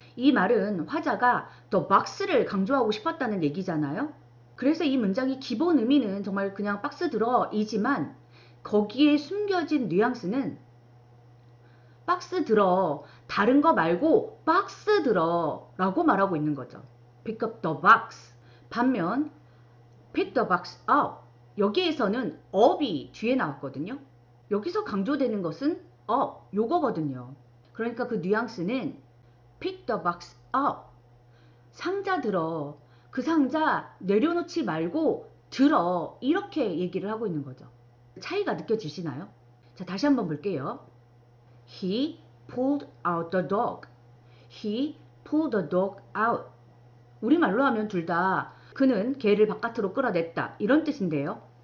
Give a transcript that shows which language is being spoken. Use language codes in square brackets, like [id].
[ko] 이 말은 화자가 [en] the box [ko] 를 강조하고 싶었다는 얘기잖아요. 그래서 이 문장의 기본 의미는 정말 그냥 박스 들어 이지만 거기에 숨겨진 뉘앙스는 박스 들어 다른 거 말고 박스 들어 라고 말하고 있는 거죠. [en] Pick up the box. [ko] 반면 [en] pick the box up. [ko] 여기에서는 up이 뒤에 나왔거든요. 여기서 강조되는 것은 up 요거거든요. 그러니까 그 뉘앙스는 [en] pick the box up. [ko] 상자 들어. 그 상자 내려놓지 말고 들어. 이렇게 얘기를 하고 있는 거죠. 차이가 느껴지시나요? 자, 다시 한번 볼게요. [en] He pulled out the dog. He pulled the dog out. [ko] 우리말로 하면 둘 다 그는 개를 바깥으로 끌어냈다 이런 뜻인데요.